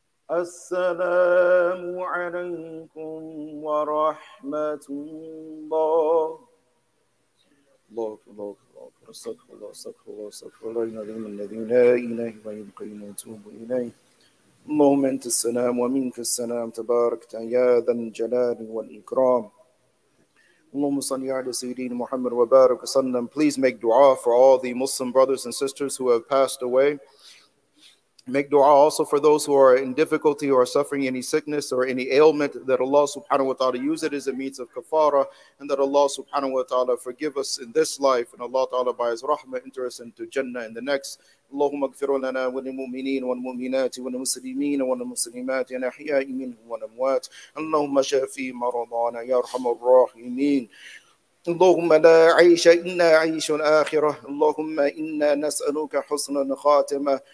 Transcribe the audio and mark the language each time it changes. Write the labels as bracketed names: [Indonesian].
[Arabic] السلام عليكم ورحمة الله. الله الله الله. استغفر الله استغفر الله استغفر الله العظيم الذي لا إله إلا هو القيوم وأتوب إليه. اللهم أنت السلام ومنك السلام تبارك يا ذا الجلال والإكرام. Allahumma salli ala Sayyidina Muhammad wa barak wa sallam. [English] Please make dua for all the Muslim brothers and sisters who have passed away. Make dua also for those who are in difficulty or are suffering any sickness or any ailment, that Allah subhanahu wa ta'ala use it as a means of kafara, and that Allah subhanahu wa ta'ala forgive us in this life, and Allah ta'ala by His rahmah enter us into Jannah in the next. [Arabic] اللهم اغفر لنا وللمؤمنين والمؤمنات والمسلمين والمسلمات الأحياء منهم والأموات. اللهم شافي مرضانا يا أرحم الراحمين. اللهم لا عيش إلا عيش الآخرة. اللهم إنا نسألك حسن الخاتمة.